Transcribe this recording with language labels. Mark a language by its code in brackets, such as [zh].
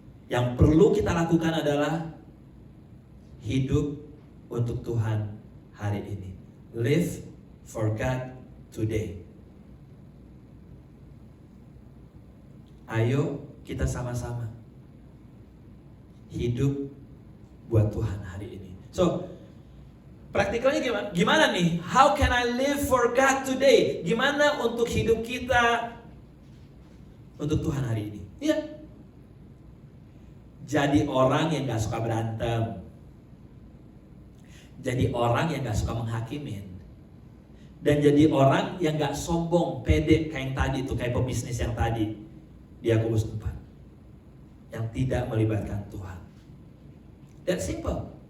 [id] Yang perlu kita lakukan adalah hidup untuk Tuhan hari ini. [en] Live for God today. [id] Ayo kita sama-sama hidup buat Tuhan hari ini. So, praktikalnya gimana? Gimana nih? [en] How can I live for God today? [id] Gimana untuk hidup kita untuk Tuhan hari ini? Ya, jadi orang yang gak suka berantem, jadi orang yang gak suka menghakimin, dan jadi orang yang gak sombong, pede kayak yang tadi itu, kayak pebisnis yang tadi di Yakobus 4, yang tidak melibatkan Tuhan. [en] That's simple.